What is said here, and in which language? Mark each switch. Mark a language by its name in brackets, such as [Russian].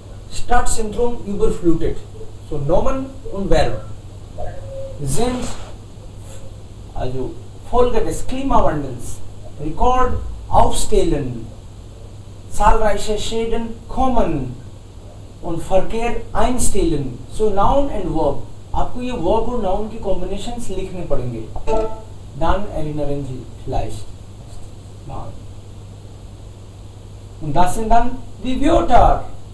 [German] Stadtzentrum überflutet. So Nomen und Verb sind also Folge des Klimawandels. Rekord aufstellen. Zahlreiche Schäden kommen und Verkehr einstellen. [English] So Noun and Verb. [Hindi] आपको ये verb और noun की combinations लिखने पड़ेंगे. [German] Dann erinnern Sie vielleicht mal. Und das sind dann die Wörter.